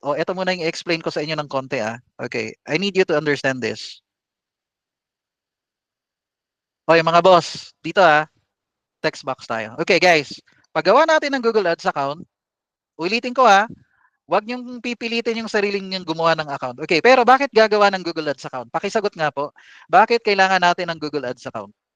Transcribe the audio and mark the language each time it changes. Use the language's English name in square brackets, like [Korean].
[Filipino] O, ito muna yung explain ko sa inyo ng konti ah. [English] Okay, I need you to understand this. [Filipino] Okay, mga boss, dito ah, text box tayo. Okay guys, paggawa natin ng Google Ads account, ulitin ko ah, wag niyong pipilitin yung sariling niyong gumawa ng account. Okay, pero bakit gagawa ng Google Ads account? Pakisagot nga po, bakit kailangan natin ng Google Ads account?